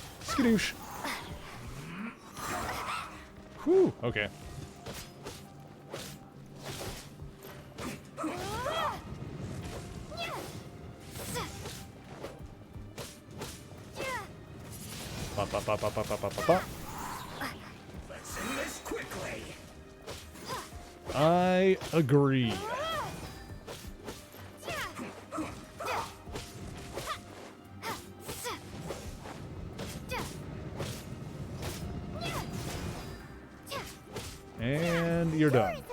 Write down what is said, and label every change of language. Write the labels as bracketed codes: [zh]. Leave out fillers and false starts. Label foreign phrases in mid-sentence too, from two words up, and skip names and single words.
[en] Skadoosh. Whew, okay. Ba, ba, ba, ba, ba, ba, ba, ba, ba. Let's end this quickly. I agree. And you're done.